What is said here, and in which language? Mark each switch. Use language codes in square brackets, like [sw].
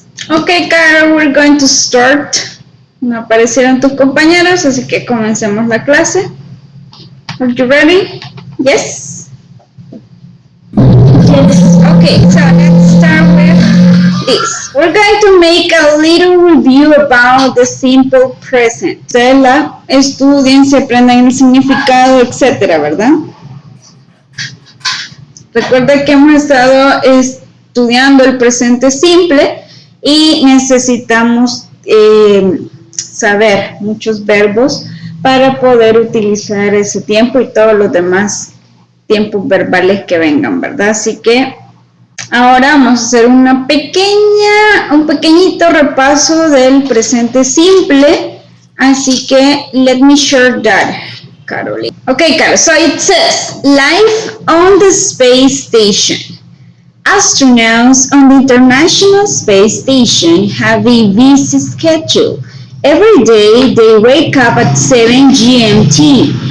[en] Okay, Carol, we're going to start. [es] No aparecieron tus compañeros, así que comencemos la clase. [en] Are you ready? Yes? Yes. Okay, so let's start with this. We're going to make a little review about the simple present. [es] Ustedes la estudien, se aprendan el significado, etcétera, ¿verdad? Recuerda que hemos estado estudiando el presente simple y necesitamos saber muchos verbos para poder utilizar ese tiempo y todos los demás tiempos verbales que vengan, ¿verdad? Así que ahora vamos a hacer un pequeñito repaso del presente simple. Así que [en] let me share that, Caroline. Okay, Carol, so it says, life on the space station. Astronauts on the International Space Station have a busy schedule. Every day they wake up at 7 GMT.